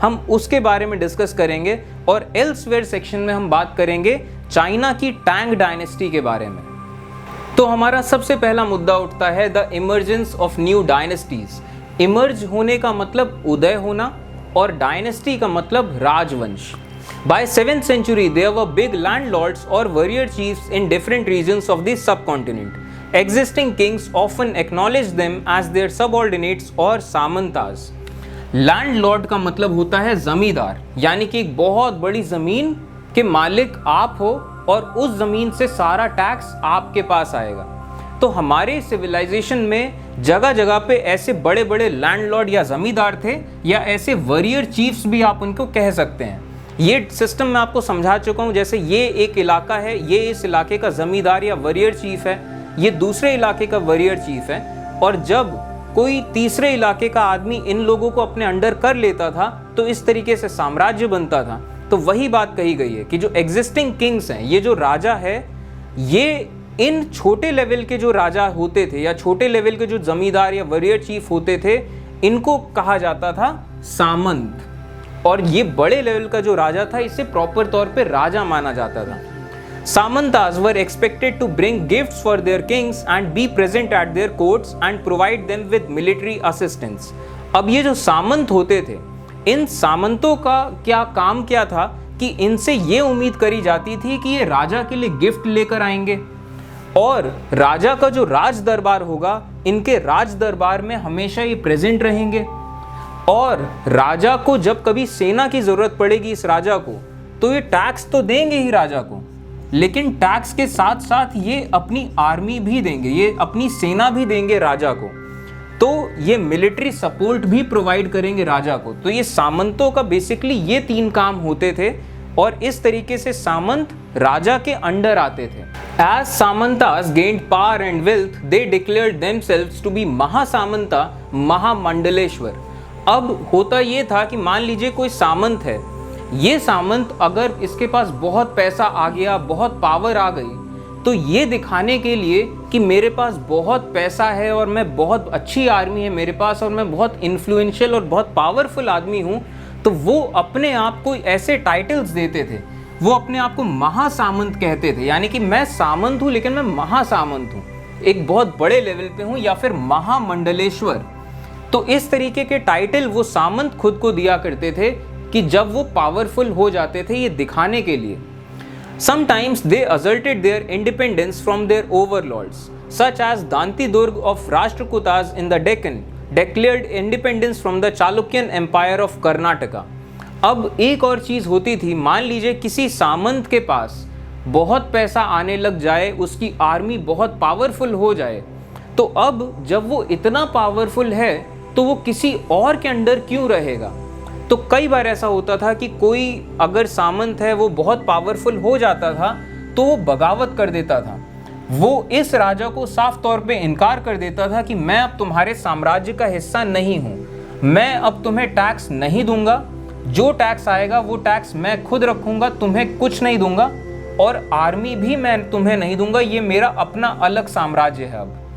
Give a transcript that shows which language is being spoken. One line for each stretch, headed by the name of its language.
Hindi: हम उसके बारे में डिस्कस करेंगे। और एल्सवेयर सेक्शन में हम बात करेंगे चाइना की टैंग डायनेस्टी के बारे में। तो हमारा सबसे पहला मुद्दा उठता है the emergence of new dynasties. Emerge होने का मतलब उदय होना और डायनेस्टी का मतलब राजवंश।
English: By 7th century, there were big landlords or warrior chiefs in different regions of the subcontinent. Existing kings often acknowledged them as their subordinates or samantas.
Hindi: Landlord का मतलब होता है जमींदार, यानी कि एक बहुत बड़ी जमीन के मालिक आप हो और उस जमीन से सारा टैक्स आपके पास आएगा। तो हमारे सिविलाइजेशन में जगह जगह पे ऐसे बड़े बड़े लैंडलॉर्ड या जमींदार थे, या ऐसे वॉरियर चीफ्स भी आप उनको कह सकते हैं। ये सिस्टम मैं आपको समझा चुका हूँ। जैसे ये एक इलाका है, ये इस इलाके का जमींदार या वॉरियर चीफ है, ये दूसरे इलाके का वॉरियर चीफ है। और जब कोई तीसरे इलाके का आदमी इन लोगों को अपने अंडर कर लेता था तो इस तरीके से साम्राज्य बनता था। तो वही बात कही गई है कि जो एग्जिस्टिंग किंग्स हैं, ये जो राजा है, ये इन छोटे लेवल के जो राजा होते थे या छोटे लेवल के जो जमींदार या वॉरियर चीफ होते थे, इनको कहा जाता था सामंत। और ये बड़े लेवल का जो राजा था, इसे प्रॉपर तौर पे राजा माना जाता था।
English: Samantas were expected to bring gifts for their kings and be present at their courts and provide them with military assistance.
Hindi: अब ये जो सामंत होते थे, इन सामंतों का क्या काम क्या था कि इनसे ये उम्मीद करी जाती थी कि ये राजा के लिए गिफ्ट लेकर आएंगे और राजा का जो राज दरबार होगा, इनके राज दरबार में हमेशा ये प्रेजेंट रहेंगे। और राजा को जब कभी सेना की जरूरत पड़ेगी इस राजा को, तो ये टैक्स तो देंगे ही राजा को, लेकिन टैक्स के साथ साथ ये अपनी आर्मी भी देंगे, ये अपनी सेना भी देंगे राजा को। तो ये मिलिट्री सपोर्ट भी प्रोवाइड करेंगे राजा को। तो ये सामंतों का बेसिकली ये 3 काम होते थे और इस तरीके से सामंत राजा के अंडर आते थे।
English: As Samantas gained power and wealth, they declared themselves to be Mahasamanta Mahamandaleshwar.
Hindi: अब होता ये था कि मान लीजिए कोई सामंत है, ये सामंत अगर इसके पास बहुत पैसा आ गया, बहुत पावर आ गई, तो ये दिखाने के लिए कि मेरे पास बहुत पैसा है और मैं बहुत अच्छी आर्मी है मेरे पास और मैं बहुत इन्फ्लुएंशियल और बहुत पावरफुल आदमी हूँ, तो वो अपने आप को ऐसे टाइटल्स देते थे वो अपने आप को महासामंत कहते थे, यानी कि मैं सामंत हूं लेकिन मैं महासामंत हूं, एक बहुत बड़े लेवल पे हूं, या फिर महामंडलेश्वर। तो इस तरीके के टाइटल वो सामंत खुद को दिया करते थे कि जब वो पावरफुल हो जाते थे, ये दिखाने के लिए।
English: Sometimes they asserted their independence from their overlords, such as Danti Durg of Rashtrakutas in the Deccan declared independence from the Chalukyan Empire of Karnataka.
Hindi: अब एक और चीज़ होती थी, मान लीजिए किसी सामंत के पास बहुत पैसा आने लग जाए, उसकी आर्मी बहुत पावरफुल हो जाए, तो अब जब वो इतना पावरफुल है तो वो किसी और के अंडर क्यों रहेगा। तो कई बार ऐसा होता था कि कोई अगर सामंत है वो बहुत पावरफुल हो जाता था तो वो बगावत कर देता था, वो इस राजा को साफ तौर पे इनकार कर देता था कि मैं अब तुम्हारे साम्राज्य का हिस्सा नहीं हूँ, मैं अब तुम्हें टैक्स नहीं दूंगा, जो टैक्स आएगा वो टैक्स मैं खुद रखूंगा, तुम्हें कुछ नहीं दूंगा, और आर्मी भी मैं तुम्हें नहीं दूंगा, ये मेरा अपना अलग साम्राज्य है अब।